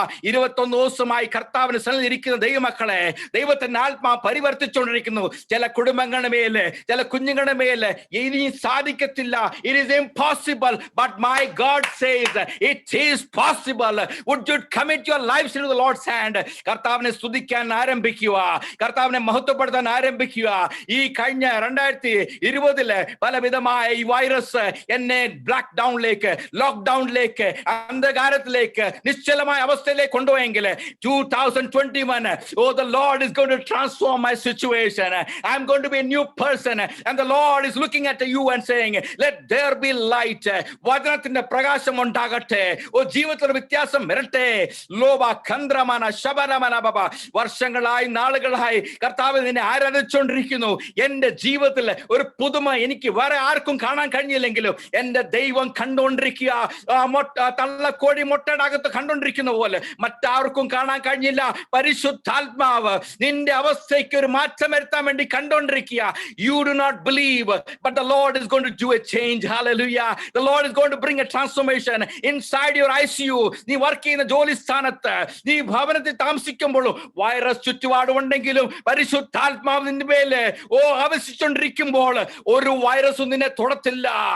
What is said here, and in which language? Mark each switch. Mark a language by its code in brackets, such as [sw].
[ml] 21 ദിവസമായി കർത്താവിന് സന്നിധിയിരിക്കുന്ന ദൈവമക്കളെ, ദൈവത്തിന്റെ ആത്മാ പരിവർത്തിച്ചുകൊണ്ടിരിക്കുന്നു. ചില കുടുംബങ്ങളുടെ മേല്, ചില കുഞ്ഞുങ്ങളുടെ മേല് ഇനി സാധിക്കത്തില്ല, [en] it is impossible, but my God says it is possible. Would you commit your lives into the Lord's hand? [ml] കർത്താവിനെ സ്തുതിക്കാൻ ആരംഭിക്കുക, കർത്താവിനെ മഹത്വപ്പെടുത്താൻ ആരംഭിക്കുക. ഈ കഴിഞ്ഞ 2020 പലവിധമായ ഈ വൈറസ് എന്നെ ബ്ലാക്ക് ഡൗണിലേക്ക്, ലോക്ക്ഡൌണിലേക്ക്, അന്ധകാരത്തിലേക്ക്, നിശ്ചലമായ അവസ്ഥയിലേക്ക് കൊണ്ടുപോയെങ്കിൽ 2021, [en] oh, the Lord is going to transform my situation. I'm going to be a new person, and the Lord is looking at you and saying, let there be light. [ml] വചനത്തിന്റെ പ്രകാശം ഉണ്ടാകട്ടെ, ഓ ജീവിതത്തിൽ വ്യത്യാസം വരട്ടെ. Loba കന്ദ്രമന ശബരമന ബബ, വർഷങ്ങളായി നാളുകളായി കർത്താവ് നിന്നെ ആരാധിച്ചുകൊണ്ടിരിക്കുന്നു. എന്റെ ജീവിതത്തിൽ ഒരു പുതുമ എനിക്ക് വേറെ ആർക്കും കാണാൻ കഴിഞ്ഞില്ലെങ്കിലും എന്റെ ദൈവം കണ്ടുകൊണ്ടിരിക്കുക. തള്ളക്കോഴി മുട്ടയുടെ അകത്ത് കണ്ടുകൊണ്ടിരിക്കുന്ന പോലെ മറ്റാർക്കും കാണാൻ കഴിഞ്ഞില്ല. പരിശുദ്ധാത്മാവ് നിന്റെ അവസ്ഥയ്ക്ക് ഒരു മാറ്റം വരുത്താൻ വേണ്ടി കണ്ടുകൊണ്ടിരിക്കുക. [en] You do not believe, but the Lord is going to do a change. Hallelujah. The Lord is going to bring a transformation inside your ICU. [ml] നീ വർക്ക് ചെയ്യുന്ന ജോലി സ്ഥാനത്ത്, നീ ഭവനത്തിൽ താമസിക്കുമ്പോഴും വൈറസ് ചുറ്റുപാടുണ്ടെങ്കിലും പരിശുദ്ധാത്മാവ് നിന്റെ മേല് ആവശ്യിച്ചുകൊണ്ടിരിക്കുമ്പോൾ ഒരു വൈറസും നിന്നെ തൊടത്തില്ല.